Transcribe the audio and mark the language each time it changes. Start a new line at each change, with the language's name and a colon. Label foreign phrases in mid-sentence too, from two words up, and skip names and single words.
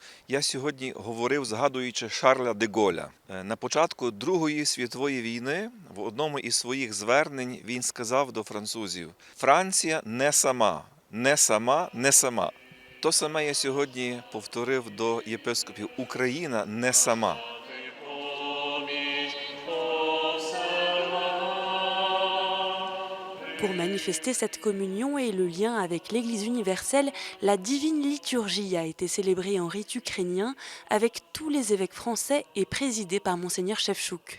Ukrainian: Я сьогодні говорив, згадуючи Шарля де Голля. На початку Другої світової війни в одному із своїх звернень він сказав до французів: «Франція не сама, не сама, не сама». То саме я сьогодні повторив до єпископів: Україна не сама.
French: Pour manifester cette communion et le lien avec l'Église universelle, la divine liturgie a été célébrée en rite ukrainien avec tous les évêques français et présidée par Monseigneur Shevchuk.